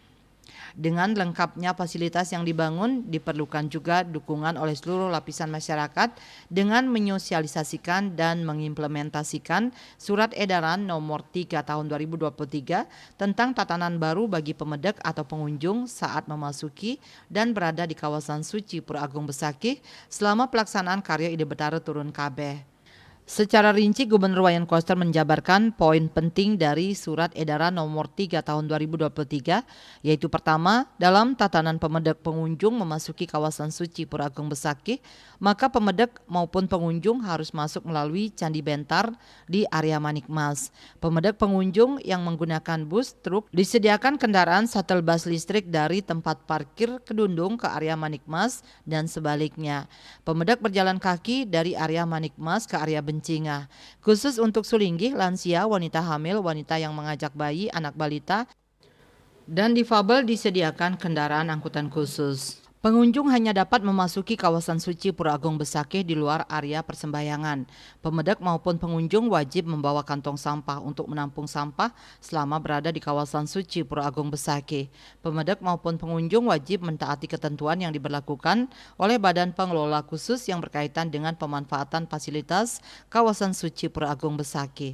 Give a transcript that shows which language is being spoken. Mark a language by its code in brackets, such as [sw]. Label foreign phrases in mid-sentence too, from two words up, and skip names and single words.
[id] Dengan lengkapnya fasilitas yang dibangun, diperlukan juga dukungan oleh seluruh lapisan masyarakat dengan menyosialisasikan dan mengimplementasikan Surat Edaran Nomor 3 Tahun 2023 tentang tatanan baru bagi pemedek atau pengunjung saat memasuki dan berada di kawasan suci Pura Agung Besakih selama pelaksanaan karya Ide Betara Turun Kabeh. Secara rinci, Gubernur Wayan Koster menjabarkan poin penting dari Surat Edaran Nomor 3 Tahun 2023, yaitu pertama, dalam tatanan pemedek pengunjung memasuki kawasan suci Pura Agung Besakih, maka pemedek maupun pengunjung harus masuk melalui Candi Bentar di area Manikmas. Pemedek pengunjung yang menggunakan bus, truk, disediakan kendaraan shuttle bus listrik dari tempat parkir Kedundung ke area Manikmas dan sebaliknya. Pemedek berjalan kaki dari area Manikmas ke area Bencinga. Khusus untuk Sulinggih, lansia, wanita hamil, wanita yang mengajak bayi, anak balita, dan difabel disediakan kendaraan angkutan khusus. Pengunjung hanya dapat memasuki kawasan suci Pura Agung Besakih di luar area persembahyangan. Pemedek maupun pengunjung wajib membawa kantong sampah untuk menampung sampah selama berada di kawasan suci Pura Agung Besakih. Pemedek maupun pengunjung wajib mentaati ketentuan yang diberlakukan oleh Badan Pengelola Khusus yang berkaitan dengan pemanfaatan fasilitas kawasan suci Pura Agung Besakih.